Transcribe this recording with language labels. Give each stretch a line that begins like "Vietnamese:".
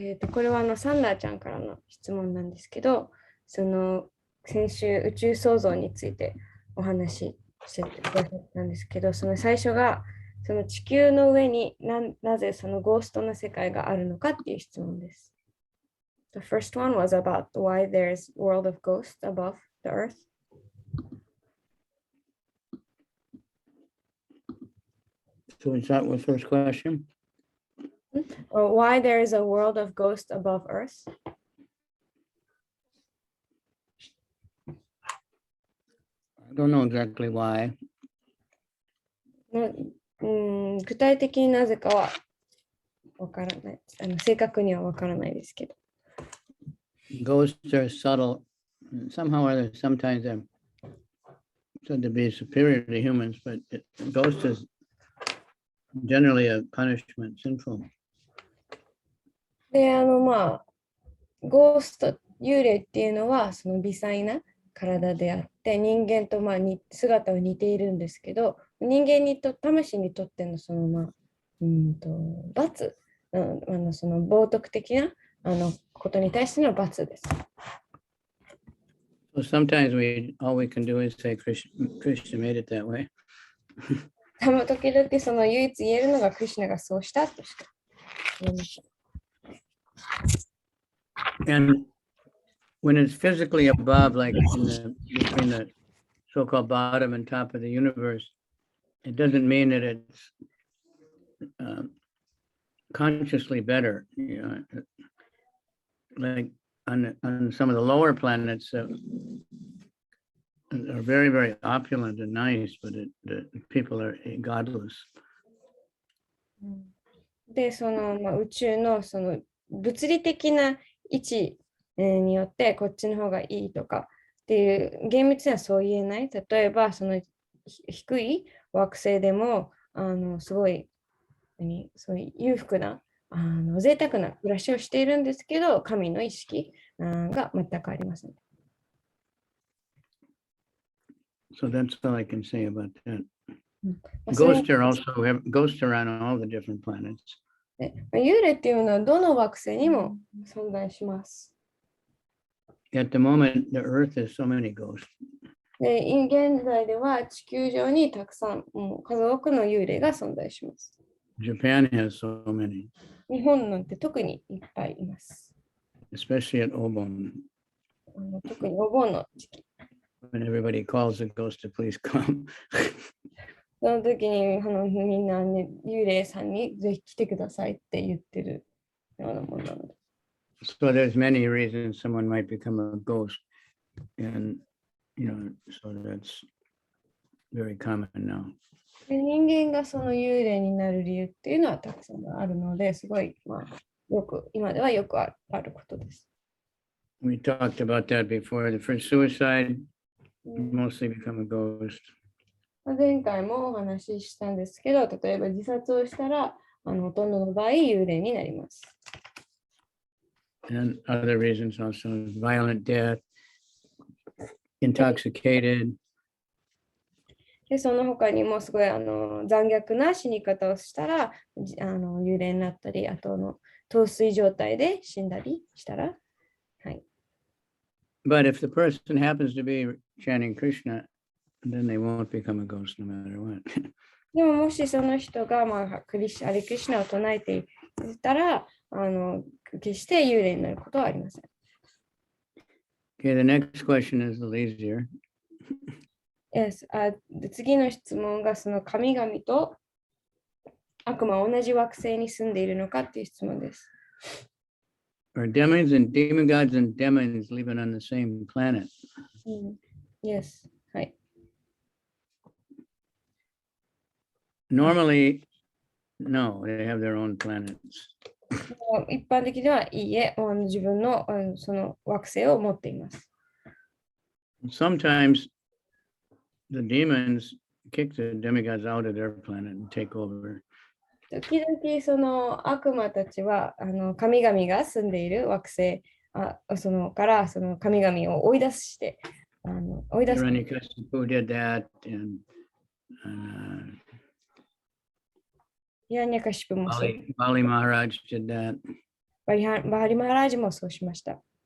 Japanese: これはサンダーちゃんからの質問なんですけど、先週宇宙創造についてお話ししてくださったんですけど、その最初がその地球の上になぜそのゴーストの世界があるのかっていう質問です。
English: The first one was about why there's world of ghosts above the earth. So is that the first question? Or why there is a world of ghosts above earth? I don't know exactly why.
Japanese: 具体的になぜかはわからない。正確にはわからないですけど。
English: Ghosts are subtle. Somehow or other, sometimes they're said to be superior to humans, but ghost is generally a punishment, sinful.
Japanese: で、ゴースト、幽霊っていうのはその微細な体であって、人間と姿は似ているんですけど、人間に魂にとってのその罰、その冒涜的なことに対しての罰です。
English: So sometimes all we can do is say Krishna made it that way.
Japanese: 時々その唯一言えるのがクリシュナがそうしたとしか言えません。
English: And when it's physically above, like between the so-called bottom and top of the universe, it doesn't mean that it's consciously better. You know, like on some of the lower planets are very, very opulent and nice, but the people are godless.
Japanese: で、宇宙のその物理的な位置によってこっちの方がいいとかっていう厳密にはそう言えない。例えばその低い惑星でもすごいそういう裕福な贅沢な暮らしをしているんですけど、神の意識が全くありません。
English: So that's all I can say about that. Ghosts are on all the different planets.
Japanese: 幽霊っていうのはどの惑星にも存在します。
English: At the moment, the Earth is so many ghosts.
Japanese: で、現在では地球上にたくさん、数多くの幽霊が存在します。
English: Japan has so many.
Japanese: 日本なんて特にいっぱいいます。
English: Especially at Obon.
Japanese: 特にお盆の時期。
English: When everybody calls the ghost to please come.
Japanese: その時にみんな、ね、幽霊さんにぜひ来てくださいって言ってるようなものなので。
English: So there's many reasons someone might become a ghost, and so that's very common now.
Japanese: 人間がその幽霊になる理由っていうのはたくさんあるので、すごい、今ではよくあることです。
English: We talked about that before. The first suicide, mostly become a ghost.
Japanese: 前回もお話ししたんですけど、例えば自殺をしたら、ほとんどの場合、幽霊になります。
English: And other reasons also, violent death, intoxicated.
Japanese: で、その他にもすごい残虐な死に方をしたら幽霊になったり、あと陶酔状態で死んだりしたら、はい。
English: But if the person happens to be chanting Krishna, then they won't become a ghost no matter what.
Japanese: でももしその人が、ハレクリシナを唱えていたら、決して幽霊になることはありません。
English: Okay, the next question is a little easier. Yes.
Japanese: 次の質問がその神々と悪魔は同じ惑星に住んでいるのかっていう質問です。
English: Are demons and demogods and demons living on the same planet? Yes。
Japanese: はい。
English: Normally, no, they have their own planets.
Japanese: 一般的ではいいえ、自分のその惑星を持っています。
English: Sometimes the demons kick the demigods out of their planet and take over.
Japanese: 時々その悪魔たちは神々が住んでいる惑星そのからその神々を追い出して追い出す。
English: Hiranyakashipu did that, and
Japanese: イラニャカシプもそう。
English: Bali Maharaj did that.
Japanese: バハリマハラージもそうしました。